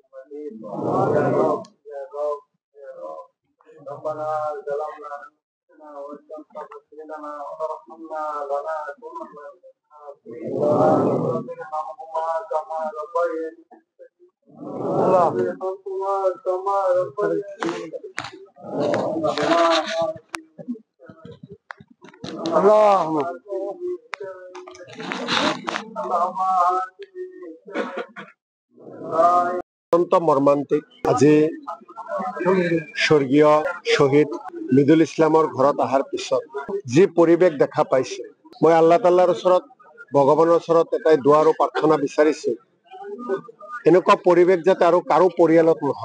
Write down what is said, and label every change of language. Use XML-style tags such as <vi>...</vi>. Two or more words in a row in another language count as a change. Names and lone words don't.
<ar>ربنا ظلمنا أنفسنا وإن لم تغفر لنا وترحمنا لنكونن من الخاسرين رب ارحمهما كما ربياني الله يرحمهما كما ربياني</ar> <as>اللهم অত্যন্ত মৰ্মান্তিক আজি স্বৰ্গীয় শহীদ মৃদুল ইছলামৰ ঘৰত অহাৰ পিছত যি পৰিৱেশ দেখা পাইছে, মই আল্লাহ তাআলাৰ ওচৰত ভগৱানৰ ওচৰত এটাই দোৱা আৰু প্ৰাৰ্থনা বিচাৰিছো, এনেকুৱা পৰিৱেশ যাতে আৰু কাৰো পৰিয়ালত নহয়।</as>